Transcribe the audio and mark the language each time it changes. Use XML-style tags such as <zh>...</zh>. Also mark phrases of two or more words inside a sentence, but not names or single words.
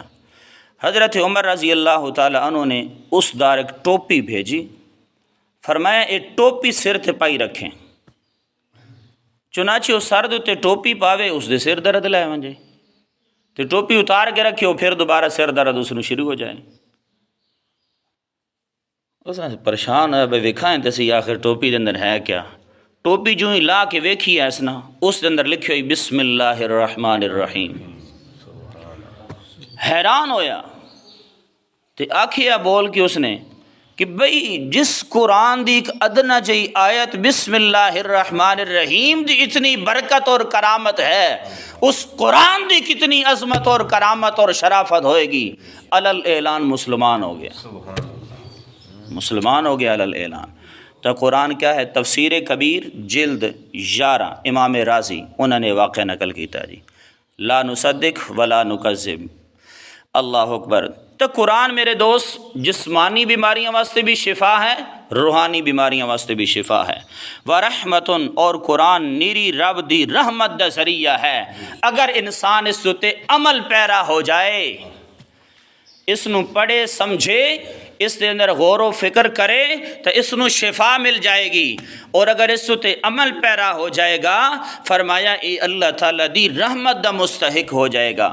<pa>حضرت عمر رضی اللہ تعالیٰ عنہ نے اس دار ایک ٹوپی بھیجی، فرمایا ایک ٹوپی سر تے پائی رکھیں، چنانچہ وہ سر دے ٹوپی پاوے اس دے سر درد لے ونجے، تے ٹوپی اتار کے رکھے پھر دوبارہ سر درد اس نو شروع ہو جائے۔ اس نے پریشان ہے بھائی ویکھائیں تے سی آخر ٹوپی دے اندر ہے کیا؟ ٹوپی جو ہی لا کے ویکھی ہے اس نا، اس دے اندر لکھے ہوئی</pa> <ar>بسم اللہ الرحمن الرحیم۔</ar> <pa>حیران ہویا تے آکھیا بول کے اس نے کہ بھئی جس قرآن دی ایک ادنا جئی آیت</pa> <ar>بسم اللہ الرحمن الرحیم</ar> <pa>دی اتنی برکت اور کرامت ہے، اس قرآن دی کتنی عظمت اور کرامت اور شرافت ہوئے گی۔ علل اعلان مسلمان ہو گیا، مسلمان ہو گیا علل اعلان۔ تو قرآن کیا ہے؟ تفسیر کبیر جلد 11 امام رازی انہوں نے واقعہ نقل کیتا جی،</pa> <ar>لا نصدق ولا نکذب۔ اللہ اکبر۔</ar> <pa>تو قرآن میرے دوست جسمانی بیماریاں واسطے بھی شفا ہے، روحانی بیماریاں واسطے بھی شفا ہے۔ ورحمتن، اور قرآن نیری رب دی رحمت دا ذریعہ ہے۔ اگر انسان اس تے عمل پیرا ہو جائے، اس نو پڑھے سمجھے، اس دے اندر غور و فکر کرے تو اس نو شفا مل جائے گی، اور اگر اس تے عمل پیرا ہو جائے گا، فرمایا اے اللہ تعالیٰ دی رحمت دا مستحق ہو جائے گا۔</pa>